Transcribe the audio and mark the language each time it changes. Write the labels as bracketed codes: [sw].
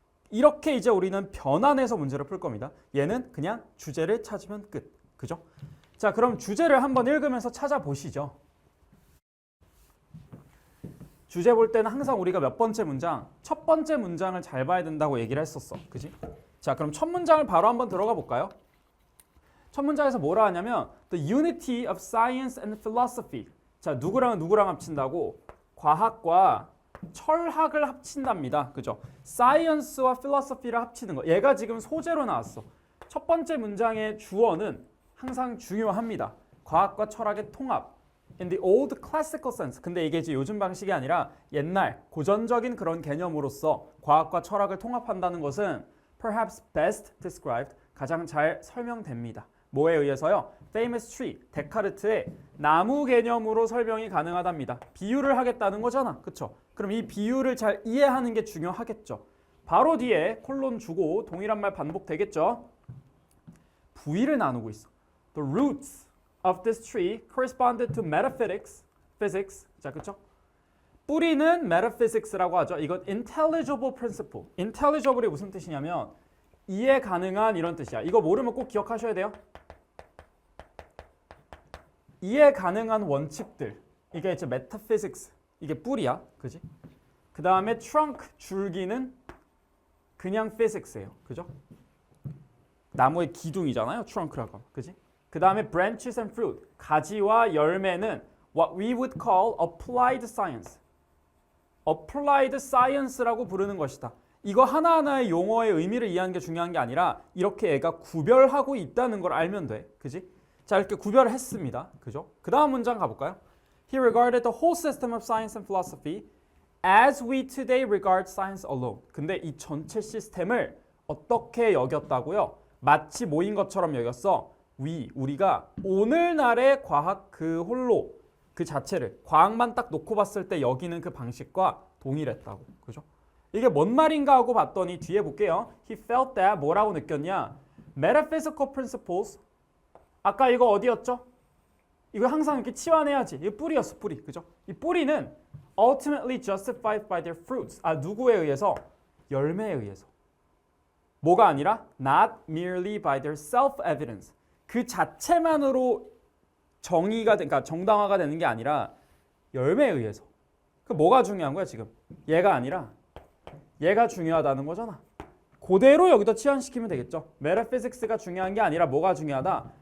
[ko] 이렇게 이제 우리는 변환해서 문제를 풀 겁니다. 얘는 그냥 주제를 찾으면 끝. 그죠? 자, 그럼 주제를 한번 읽으면서 찾아보시죠. 주제 볼 때는 항상 우리가 몇 번째 문장? 첫 번째 문장을 잘 봐야 된다고 얘기를 했었어. 그지? 자, 그럼 첫 문장을 바로 한번 들어가 볼까요? 첫 문장에서 뭐라 하냐면 [en] The unity of science and philosophy. [ko] 자, 누구랑 누구랑 합친다고? 과학과 철학을 합친답니다. 그죠? science와 philosophy를 합치는 거. 얘가 지금 소재로 나왔어. 첫 번째 문장의 주어는 항상 중요합니다. 과학과 철학의 통합. [en] In the old classical sense. [ko] 근데 이게 이제 요즘 방식이 아니라 옛날 고전적인 그런 개념으로서 과학과 철학을 통합한다는 것은 [en] perhaps best described. [ko] 가장 잘 설명됩니다. 뭐에 의해서요? [en] Famous tree. [ko] 데카르트의 나무 개념으로 설명이 가능하답니다. 비유를 하겠다는 거잖아. 그쵸? 그럼 이 비유를 잘 이해하는 게 중요하겠죠. 바로 뒤에 콜론 주고 동일한 말 반복되겠죠. 부위를 나누고 있어. [en] The roots of this tree corresponded to metaphysics. [ko] physics. 자, 그쵸? 뿌리는 metaphysics라고 하죠. 이건 [en] intelligible principle. [ko] intelligible이 무슨 뜻이냐면 이해 가능한 이런 뜻이야. 이거 모르면 꼭 기억하셔야 돼요. 이해 가능한 원칙들. 이게 이제 metaphysics. 이게 뿌리야. 그지? 그 다음에 trunk, 줄기는 그냥 physics예요. 그죠? 나무의 기둥이잖아요. trunk라고. 그지? 그 다음에 [en] branches and fruit. [ko] 가지와 열매는 [en] what we would call applied science. [ko] applied science라고 부르는 것이다. 이거 하나하나의 용어의 의미를 이해하는 게 중요한 게 아니라 이렇게 얘가 구별하고 있다는 걸 알면 돼. 그지? 자, 이렇게 구별을 했습니다. 그죠? 그 다음 문장 가볼까요? [en] He regarded the whole system of science and philosophy as we today regard science alone. [ko] 근데 이 전체 시스템을 어떻게 여겼다고요? 마치 모인 것처럼 여겼어. 우리가 오늘날의 과학 그 홀로 그 자체를 과학만 딱 놓고 봤을 때 여기는 그 방식과 동일했다고. 그죠? 이게 뭔 말인가 하고 봤더니 뒤에 볼게요. [en] He felt that [ko] 뭐라고 느꼈냐? [en] Metaphysical principles. [ko] 아까 이거 어디였죠? 이거 항상 이렇게 치환해야지. 이거 뿌리였어, 뿌리. 그죠? 이 뿌리는 [en] ultimately justified by their fruits. [ko] 누구에 의해서? 열매에 의해서. 뭐가 아니라 [en] not merely by their self-evidence. [ko] 그 자체만으로 그러니까 정당화가 되는 게 아니라 열매에 의해서. 그 뭐가 중요한 거야 지금? 얘가 아니라 얘가 중요하다는 거잖아. 그대로 여기다 치환시키면 되겠죠. 메타피직스가 중요한 게 아니라 뭐가 중요하다?